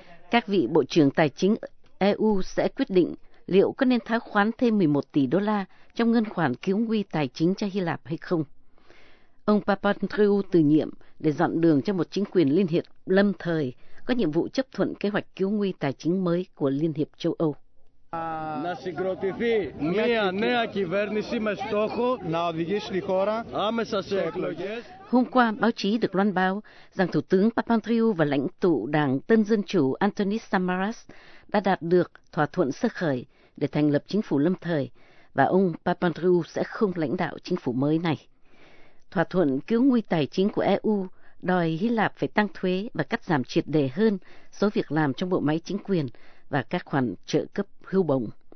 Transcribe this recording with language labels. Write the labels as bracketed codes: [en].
[vi] Các vị bộ trưởng tài chính EU sẽ quyết định liệu có nên thoái khoán thêm 11 tỷ đô la trong ngân khoản cứu nguy tài chính cho Hy Lạp hay không. Ông Papandreou từ nhiệm để dọn đường cho một chính quyền liên hiệp lâm thời có nhiệm vụ chấp thuận kế hoạch cứu nguy tài chính mới của Liên hiệp châu Âu. [el] Να συγκροτηθεί μια νέα κυβέρνηση με στόχο να οδηγήσει τη χώρα άμεσα σε εκλογές. [vi] Hôm qua, báo chí được loan báo rằng Thủ tướng Papandreou và lãnh tụ Đảng Tân Dân Chủ Antonis Samaras đã đạt được thỏa thuận sơ khởi để thành lập chính phủ lâm thời và ông Papandreou sẽ không lãnh đạo chính phủ mới này. Thỏa thuận cứu nguy tài chính của EU đòi Hy Lạp phải tăng thuế và cắt giảm triệt để hơn số việc làm trong bộ máy chính quyền và các khoản trợ cấp hưu bổng.